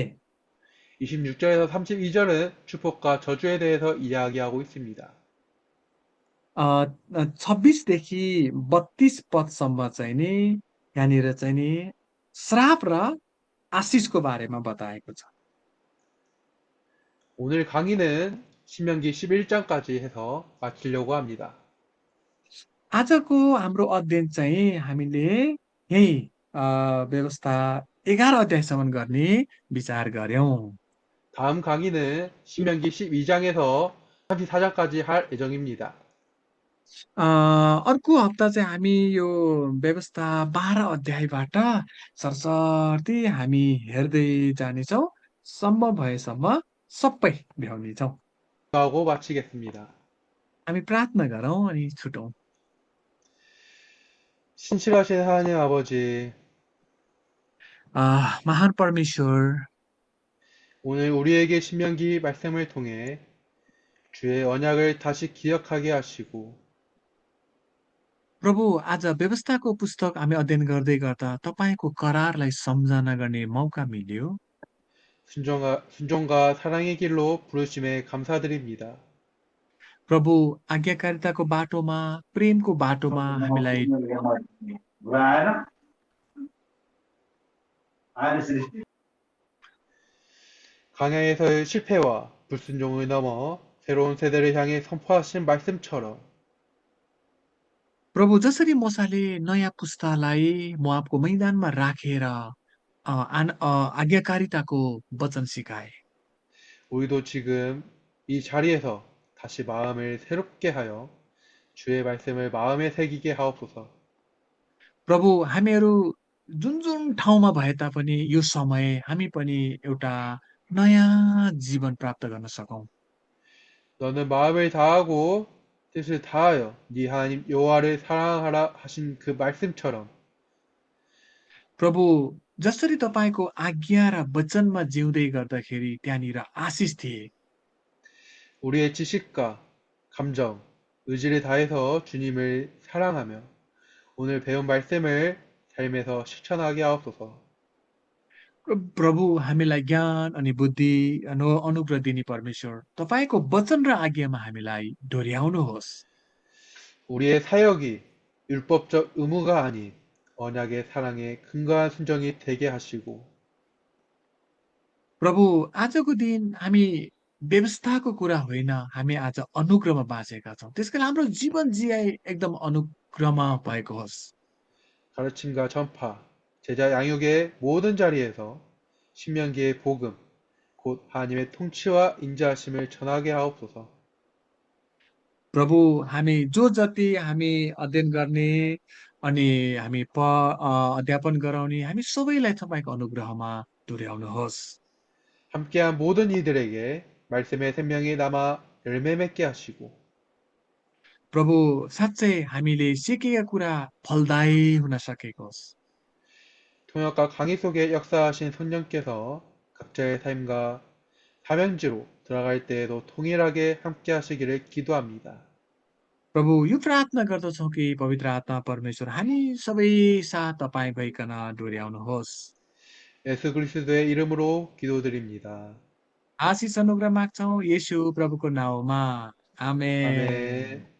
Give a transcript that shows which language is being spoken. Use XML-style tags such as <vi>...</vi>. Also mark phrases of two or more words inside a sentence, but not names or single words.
<ko>26절에서 32절은 축복과 저주에 대해서 이야기하고 있습니다.</ko> <ne>26देखि 32 पदसम्म चाहिँ नि यहाँनिर चाहिँ नि श्राप र आशिषको बारेमा बताएको छ</ne> <ko>오늘 강의는 신명기 11장까지 해서 마치려고 합니다.</ko> <ne>आजको हाम्रो अध्ययन चाहिँ हामीले यही व्यवस्था 11 अध्यायसम्म गर्ने विचार गर्यौं</ne> <ko>다음 강의는 신명기 12장에서 34장까지 할 예정입니다.</ko> <ne>अर्को हप्ता चाहिँ हामी यो व्यवस्था 12 अध्यायबाट सरसर्ती हामी हेर्दै जानेछौँ सम्भव भएसम्म सबै भ्याउनेछौँ</ne> <ko>하고 마치겠습니다.</ko> <ne>हामी प्रार्थना गरौँ अनि छुटौँ</ne> <ko>신실하신 하나님 아버지,</ko> <ne>महान परमेश्वर</ne> <ko>오늘 우리에게 신명기 말씀을 통해 주의 언약을 다시 기억하게 하시고</ko> <ne>प्रभु आज व्यवस्थाको पुस्तक हामी अध्ययन गर्दै गर्दा तपाईँको करारलाई सम्झना गर्ने मौका मिल्यो</ne> <ko>순종과 사랑의 길로 부르심에 감사드립니다.</ko> <ne>प्रभु आज्ञाकारिताको बाटोमा प्रेमको बाटोमा हामीलाई</ne> <ko>강야에서의 실패와 불순종을 넘어 새로운 세대를 향해 선포하신 말씀처럼</ko> <ne>प्रभु जसरी मोसाले नयाँ पुस्तालाई मोआबको मैदानमा राखेर आज्ञाकारिताको वचन सिकाए</ne> <ko>우리도 지금 이 자리에서 다시 마음을 새롭게 하여 주의 말씀을 마음에 새기게 하옵소서.</ko> <ne>प्रभु हामीहरू जुन जुन ठाउँमा भए तापनि यो समय हामी पनि एउटा नयाँ जीवन प्राप्त गर्न सकौँ</ne> <ko>너는 마음을 다하고 뜻을 다하여 네 하나님 여호와를 사랑하라 하신 그 말씀처럼</ko> <ne>प्रभु जसरी तपाईँको आज्ञा र वचनमा जिउँदै गर्दाखेरि त्यहाँनिर आशिष थिए</ne> <ko>우리의 지식과 감정, 의지를 다해서 주님을 사랑하며 오늘 배운 말씀을 삶에서 실천하게 하옵소서.</ko> <ne>प्रभु हामीलाई ज्ञान अनि बुद्धि अनुग्रह दिने परमेश्वर तपाईँको वचन र आज्ञामा हामीलाई डोर्याउनुहोस्</ne> <ko>우리의 사역이 율법적 의무가 아닌 언약의 사랑에 근거한 순종이 되게 하시고</ko> <ne>प्रभु आजको दिन हामी व्यवस्थाको कुरा होइन हामी आज अनुग्रहमा बाँचेका छौँ त्यसकारण हाम्रो जीवन जियाइ एकदम अनुग्रहमा भएको होस्</ne> <ko>가르침과 전파, 제자 양육의 모든 자리에서 신명기의 복음, 곧 하나님의 통치와 인자하심을 전하게 하옵소서.</ko> <ne>प्रभु हामी जो जति हामी अध्ययन गर्ने अनि हामी अध्यापन गराउने हामी सबैलाई तपाईँको अनुग्रहमा डोर्याउनुहोस्</ne> <ko>함께한 모든 이들에게 말씀의 생명이 남아 열매 맺게 하시고</ko> <ne>प्रभु साँच्चै हामीले सिकेका कुरा फलदायी हुन सकेको होस्</ne> <ko>통역과 강의 속에 역사하신 성령께서 각자의 삶과 사명지로 들어갈 때에도 통일하게 함께 하시기를 기도합니다.</ko> <ne>प्रभु यो प्रार्थना गर्दछौँ कि पवित्र आत्मा परमेश्वर हामी सबै साथ तपाईँ भइकन डोर्याउनुहोस्।</ne> <ko>예수 그리스도의 이름으로 기도드립니다.</ko> <ne>आशिष अनुग्रह माग्छौँ येशू प्रभुको नाउँमा। आमेन।</ne> <ko>아멘.</ko>